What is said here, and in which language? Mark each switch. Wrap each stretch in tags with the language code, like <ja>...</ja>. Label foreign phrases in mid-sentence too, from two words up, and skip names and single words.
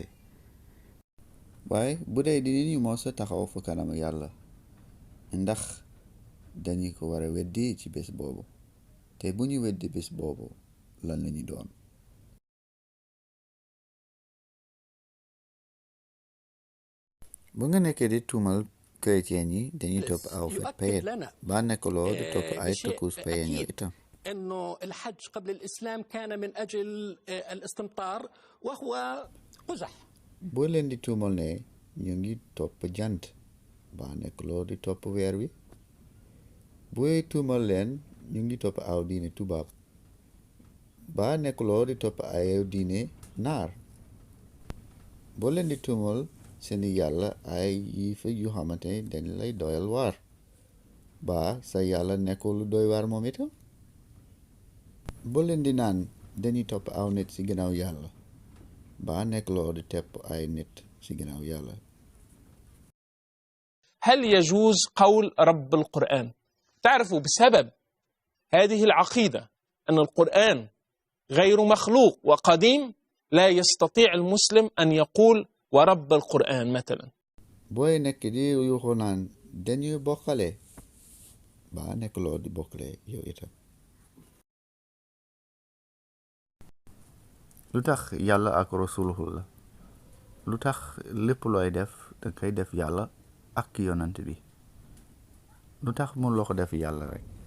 <wo>waaye bu dee dinañu mos a taxaw fa kanam yàlla ndax dañu ko war a weddi ci bés boobu te bu ñu weddi bés boobu lan lañu doon. bu nga nekkee di tuumal chrétien yi dañuy topp aw fet payet ba nekkuloo di topp ay tëkkus payen yi itam.</wo> <ar>إنه الحج قبل الإسلام كان من أجل الاستمطار وهو قزح.</ar> <wo>boo leen di tuumal ne ñu ngi topp jant ba nekkuloo di topp weer wi. booy tuumal leen ñu ngi topp aw diine tubaab ba nekkuloo di topp ay diine naar. boo leen di tuumal seeni yàlla ay yiifa yu xamante ne dañ lay doyal waar ba sa yàlla nekkul lu doy waar moom itam. boo leen di naan dañuy topp aw nit ci ginnaaw yàlla ba nekkuloo di tepp ay nit ci ginnaaw yàlla.</wo> <ar>هل يجوز قول رب القرآن؟ تعرفوا بسبب هذه العقيدة أن القرآن غير مخلوق وقديم لا يستطيع المسلم أن يقول ورب القرآن مثلا.</ar> <wo>booy nekk di yuuxu naan dañuy bokkale ba nekkuloo di bokkale yow itam. lu tax yàlla ak rasuluhu la lu tax lépp looy def da koy def yàlla ak yonent bi lu tax mun loo ko def yàlla rek.</wo>